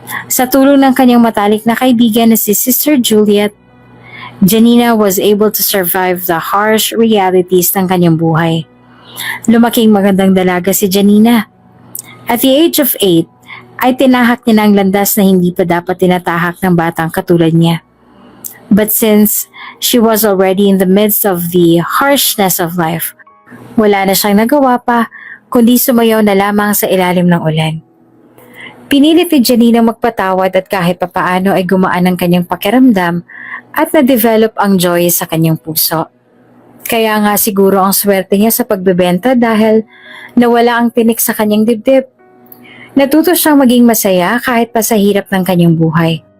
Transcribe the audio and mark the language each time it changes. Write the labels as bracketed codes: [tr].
[tl] Sa tulong ng kanyang matalik na kaibigan na si Sister Juliet, Janina [en] was able to survive the harsh realities [tl] ng kanyang buhay. Lumaking magandang dalaga si Janina. [en] At the age of 8, [tl] ay tinahak niya ang landas na hindi pa dapat tinatahak ng batang katulad niya. [en] But since she was already in the midst of the harshness of life, [tl] wala na siyang nagawa pa kundi sumayaw na lamang sa ilalim ng ulan. Pinilit ni Janina magpatawad at kahit papaano ay gumaan ang kanyang pakiramdam at na-develop ang joy sa kanyang puso. Kaya nga siguro ang swerte niya sa pagbebenta dahil nawala ang tinik sa kanyang dibdib. Natuto siyang maging masaya kahit pa sa hirap ng kanyang buhay.